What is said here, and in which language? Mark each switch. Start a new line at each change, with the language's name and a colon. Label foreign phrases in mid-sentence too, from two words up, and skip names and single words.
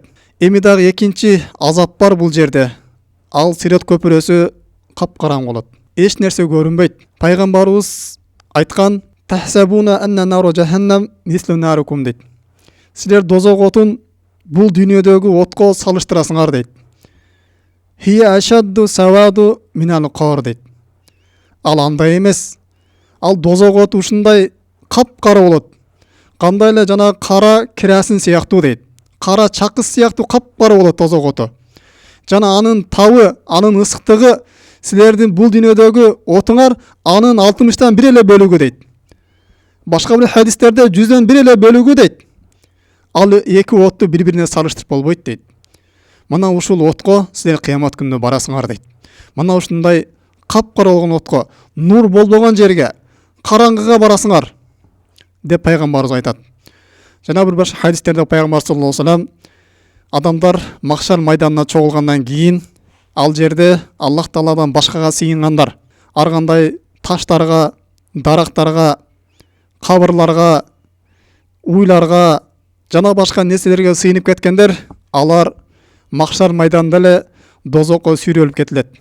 Kyrgyz: Эми дагы экинчи азап бар бул жерде. Ал Сирот көпүрөсү капкараңгы болот. Эч нерсе көрүнбөйт. Пайгамбарыбыз айткан:
Arabic: "تحسبون أن نار جهنم مثل ناركم" дейт.
Kyrgyz: Силер дозок отун бул дүйнөдөгү отко салыштырасыңар дейт.
Arabic: "هي أشد سوادا من القار" дейт.
Kyrgyz: Ал андай эмес. Ал дозок оту ушундай капкара болот. Кандай эле жана кара кирасин сыяктуу дейт. Кара чакыс сыяктуу капкара болот дозок оту. Жана анын табы, анын ысыктыгы силердин бул дүйнөдөгү отуңар анын 60тан 1 эле бөлүгү дейт. Башка бир хадистерде 100дөн 1 эле бөлүгү дейт. Ал эки отту бири-бирине салыштырып болбойт дейт. Мына ушул отко силер кыямат күнүндө барасыңар дейт. Мына ушундай капкара болгон отко, нур болбогон жерге, караңгыга барасыңар деп пайгамбарыбыз айтат. Жана бир башка хадистерде пайгамбар
Arabic: صلى الله عليه وسلم
Kyrgyz: адамдар махшар майданына чогулгандан кийин ал жерде Аллах Тааладан башкага сыйынгандар, ар кандай таштарга, дарактарга, кабырларга, уйларга жана башка нерселерге сыйынып кеткендер, алар махшар майданында эле дозокко сүйрөлүп кетилет.